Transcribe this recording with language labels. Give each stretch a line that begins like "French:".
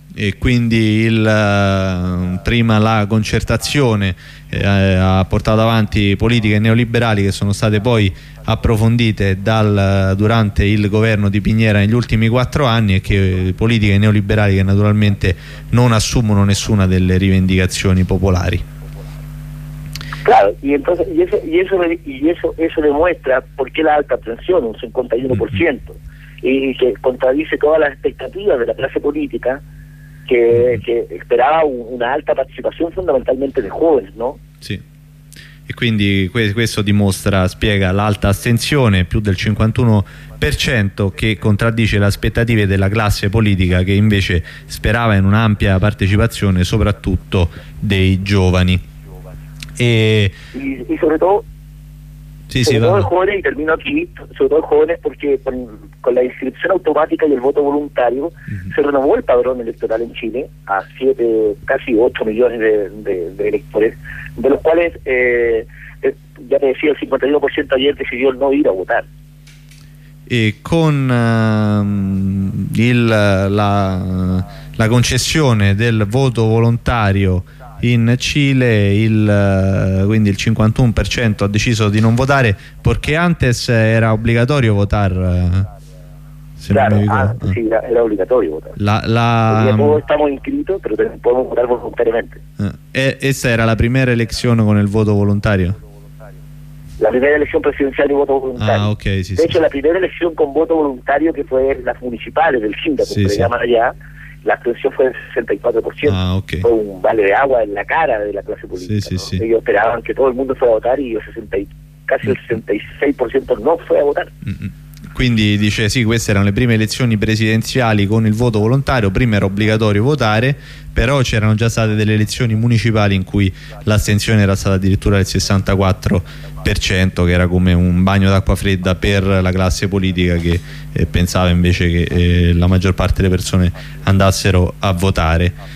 Italian: E quindi prima la Concertazione ha portato avanti politiche neoliberali che sono state poi approfondite durante il governo di Piñera negli ultimi 4 anni, e che politiche neoliberali che naturalmente non assumono nessuna delle rivendicazioni popolari.
Spanish: Claro, y eso demuestra por qué la alta abstención, un 51%, y que contradice todas las expectativas de la clase política, que esperaba una alta participación fondamentalmente de jóvenes, ¿no? Sí.
Italian: E quindi questo dimostra, spiega l'alta astensione, più del 51%, che contraddice le aspettative della classe politica, che invece sperava in un'ampia partecipazione, soprattutto dei giovani. E soprattutto i giovani, perché con la iscrizione automatica del voto volontario si rinnovò il padrone elettorale in Cile a 7, quasi 8 milioni di elettori,
Spanish: de los cuales, ya te decía, el 51% ayer decidió no ir a votar.
Italian: E con la concessione del voto volontario in Cile, quindi il 51% ha deciso di non votare, perché antes era obbligatorio votare. Era obbligatorio votare.
Spanish: Todos estamos inscritos, pero podemos votar voluntariamente. Esa era la primera elección con el voto voluntario. La primera elección presidencial y voto voluntario. Ah, okay, sí, de hecho, sí. La primera elección con voto voluntario, que fue las municipales del Singapur, sí, se llaman allá, la abstención fue del 64%. Ah, okay. Fue un vale de agua en la cara de la clase política. Sí. Ellos esperaban que todo el mundo fuera a votar y casi el 66% no fue a votar.
Italian: Quindi dice sì, queste erano le prime elezioni presidenziali con il voto volontario, prima era obbligatorio votare, però c'erano già state delle elezioni municipali in cui l'astensione era stata addirittura del 64%, che era come un bagno d'acqua fredda per la classe politica, che pensava invece che la maggior parte delle persone andassero a votare.